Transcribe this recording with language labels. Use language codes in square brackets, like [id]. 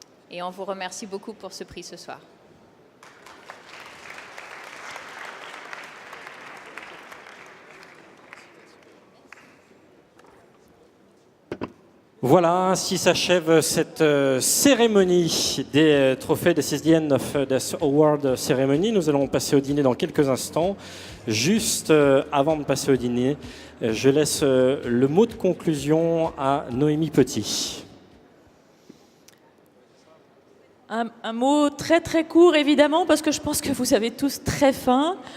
[fr] Et on vous remercie beaucoup pour ce prix ce soir. Voilà, ainsi s'achève cette cérémonie des trophées. [en] This is the end of this award ceremony. [fr] Nous allons passer au dîner dans quelques instants. Juste avant de passer au dîner, je laisse le mot de conclusion à Noémie Petit. Un mot très très court évidemment, parce que je pense que vous avez tous très faim.